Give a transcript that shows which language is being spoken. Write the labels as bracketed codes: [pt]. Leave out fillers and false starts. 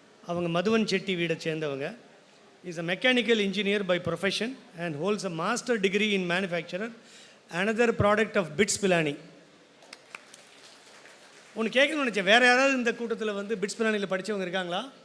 [ta] அவங்க மதுவன் செட்டி வீடை சேர்ந்தவங்க. [en] Is a mechanical engineer by profession and holds a master degree in manufacturer, another product of BITS Pilani. [ta] ஒன்று கேட்கணும்னு நினச்சேன், வேறு யாராவது இந்த கூட்டத்தில் வந்து பிட்ஸ் பிலானியில் படித்தவங்க இருக்காங்களா?